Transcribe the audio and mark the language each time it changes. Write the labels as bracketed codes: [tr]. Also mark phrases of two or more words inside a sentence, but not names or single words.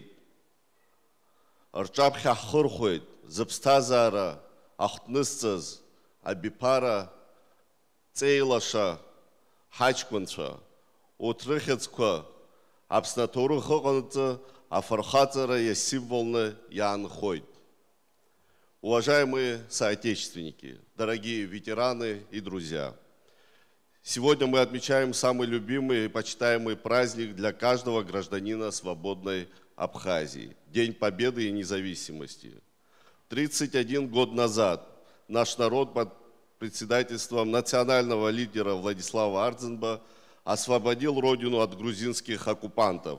[ab] Рҿаԥхьа ҳхырхәеит, зыԥсҭазаара ахҭнысҵаз абиԥара ҵеилаша ҳаҷкәынцәа, урҭ рыхьӡқәа Аԥсны аҭоурых ыҟанаҵы афырхаҵара иасимволны иаанхоит. [ru] Уважаемые соотечественники, дорогие ветераны и друзья, сегодня мы отмечаем самый любимый и почитаемый праздник для каждого гражданина свободной Абхазии – День Победы и Независимости. 31 год назад наш народ под председательством национального лидера Владислава Ардзинба освободил родину от грузинских оккупантов.